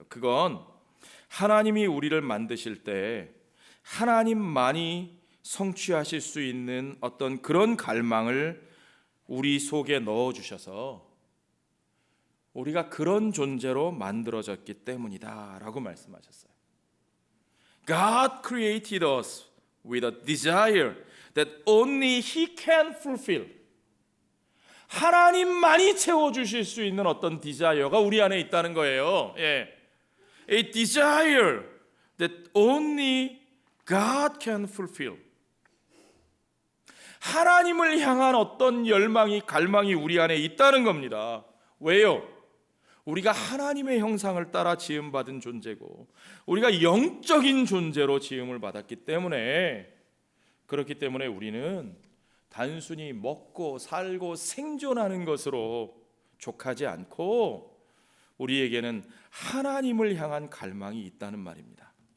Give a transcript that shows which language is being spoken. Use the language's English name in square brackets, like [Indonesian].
[Korean] 그건 하나님이 우리를 만드실 때 하나님만이 성취하실 수 있는 어떤 그런 갈망을 우리 속에 넣어주셔서 우리가 그런 존재로 만들어졌기 때문이다 라고 말씀하셨어요. [English] God created us with a desire that only He can fulfill. [Korean] 하나님만이 채워주실 수 있는 어떤 디자이어가 우리 안에 있다는 거예요. [English] A desire that only God can fulfill. [Korean] 하나님을 향한 어떤 열망이, 갈망이 우리 안에 있다는 겁니다. 왜요? 우리가 하나님의 형상을 따라 지음받은 존재고 우리가 영적인 존재로 지음을 받았기 때문에, 그렇기 때문에 우리는 단순히 먹고 살고 생존하는 것으로 족하지 않고 우리에게는 하나님을 향한 갈망이 있다는 말입니다.